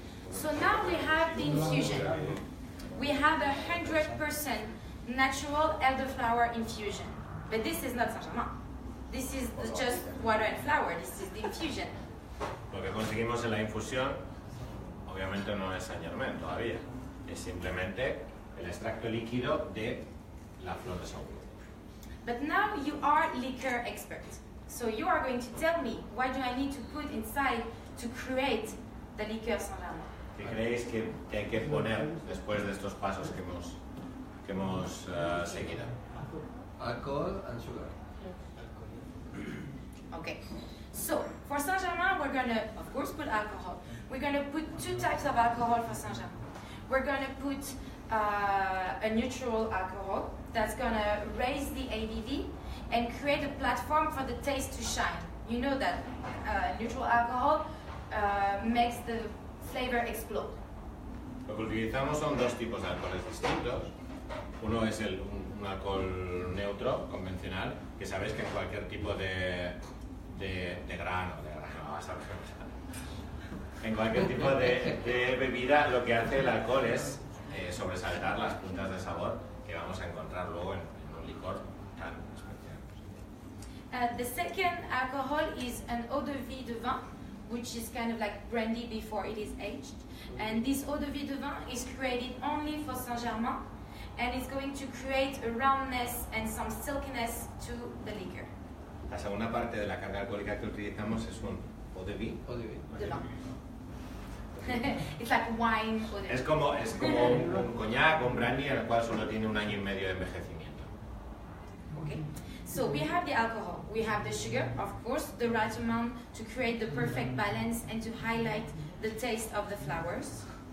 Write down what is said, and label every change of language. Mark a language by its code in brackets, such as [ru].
[en] So now we have the infusion. We have 100% natural elderflower infusion. But this is not Saint-Germain. This is just water and flour. This is the infusion. [es] Lo que conseguimos en la infusión, obviamente no es Saint-Germain todavía. Es simplemente el extracto líquido de la flor de saúco. [en] But now you are liquor experts. So you are going to tell me what do I need to put inside to create the liqueur Saint-Germain. [es] ¿Qué creéis que hay que poner después de estos pasos que hemos seguido? [en] Alcohol and sugar. Okay. So for Saint-Germain, we're gonna, of course, put alcohol. We're gonna put two types of alcohol for Saint-Germain. We're gonna put a neutral alcohol that's gonna raise the ABV and create a platform for the taste to shine. You know that neutral alcohol makes the flavor explode. [es] Lo que utilizamos son dos tipos de alcoholes distintos. Uno es un alcohol neutro, convencional, que sabéis que en cualquier tipo de grano, vas a ver. En cualquier tipo de bebida lo que hace el alcohol es sobresaltar las puntas de sabor que vamos a encontrar luego en un licor tan especial. [en] The second alcohol is an eau de vie de vin, which is kind of like brandy before it is aged. And this eau de vie de vin is created only for Saint-Germain, and it's going to create a roundness and some silkiness to the liquor. [es] La segunda parte de la carga alcohólica que utilizamos es un eau de vie. Eau de vie. [en] De vin. It's like wine eau de vie. [es] Es como un coñac, un brandy, el cual solo tiene 1 año y medio de envejecimiento. [en] Okay. So we have the alcohol, we have the sugar, of course, the right amount to create the perfect balance and to highlight the taste of the flowers.